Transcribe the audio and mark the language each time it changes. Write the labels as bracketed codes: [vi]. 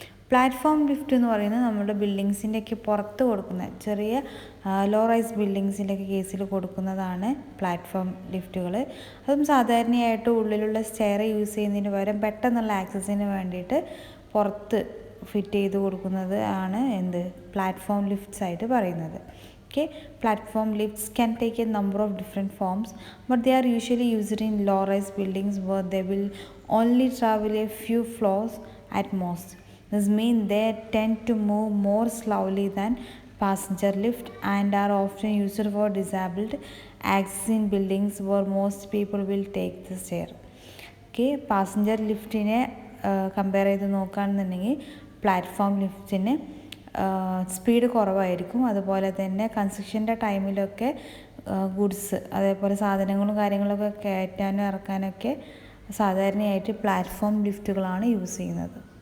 [ml] Platform lift എന്ന് പറയുന്നത് നമ്മുടെ ബിൽഡിങ്സിൻ്റെയൊക്കെ പുറത്ത് കൊടുക്കുന്ന ചെറിയ ലോ റൈസ് ബിൽഡിങ്സിൻ്റെയൊക്കെ കേസിൽ കൊടുക്കുന്നതാണ് പ്ലാറ്റ്ഫോം ലിഫ്റ്റുകൾ. അതും സാധാരണയായിട്ട് ഉള്ളിലുള്ള സ്റ്റെയർ യൂസ് ചെയ്യുന്നതിന് പകരം പെട്ടെന്നുള്ള ആക്സസിന് വേണ്ടിയിട്ട് പുറത്ത് ഫിറ്റ് ചെയ്ത് കൊടുക്കുന്നത് ആണ് എന്ത്, പ്ലാറ്റ്ഫോം ലിഫ്റ്റ്സ് ആയിട്ട് പറയുന്നത്. [en] Okay, platform lifts can take a number of different forms, but they are usually used in low-rise buildings where they will only travel a few floors at most. This means they tend to move more slowly than passenger lift and are often used for disabled access in buildings where most people will take the stair. [ml] Okay, passenger ലിഫ്റ്റിനെ compare ചെയ്ത് നോക്കുകയാണെന്നുണ്ടെങ്കിൽ platform ലിഫ്റ്റിന് speed കുറവായിരിക്കും. അതുപോലെ തന്നെ കൺസ്ട്രക്ഷൻ്റെ ടൈമിലൊക്കെ goods അതേപോലെ സാധനങ്ങളും കാര്യങ്ങളൊക്കെ കയറ്റാനും ഇറക്കാനൊക്കെ സാധാരണയായിട്ട് പ്ലാറ്റ്ഫോം ലിഫ്റ്റുകളാണ് യൂസ് ചെയ്യുന്നത്.